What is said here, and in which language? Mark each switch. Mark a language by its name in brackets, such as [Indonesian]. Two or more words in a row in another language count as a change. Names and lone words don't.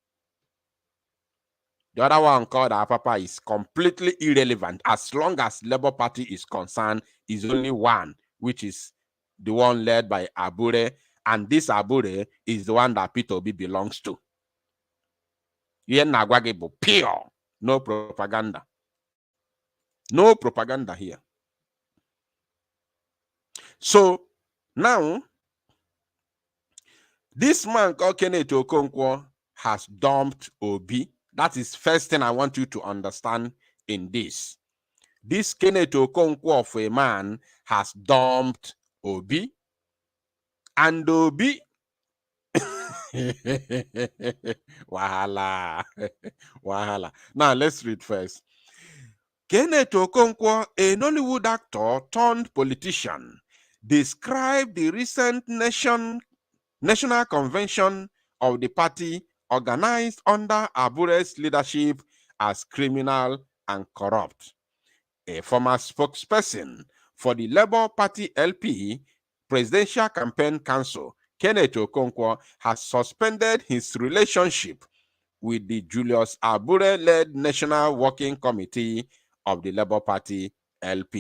[English] The other one called our papa is completely irrelevant. As long as Labour Party is concerned, is only one, which is the one led by Abure, and this Abure is the one that Peter Obi belongs to. [Igbo] Ihe na-agwa gị bụ [English] pure, no propaganda. No propaganda here. So now, this man called Kenneth Okonkwo has dumped Obi. That is first thing I want you to understand in this. This Kenneth Okonkwo of a man has dumped Obi. And Obi, wahala, wahala. Now let's read first. Kenneth Okonkwo, a Nollywood actor turned politician, described the recent national convention of the party organized under Abure's leadership as criminal and corrupt. A former spokesperson for the Labour Party LP Presidential Campaign Council, Kenneth Okonkwo, has suspended his relationship with the Julius Abure-led National Working Committee of the Labour Party LP.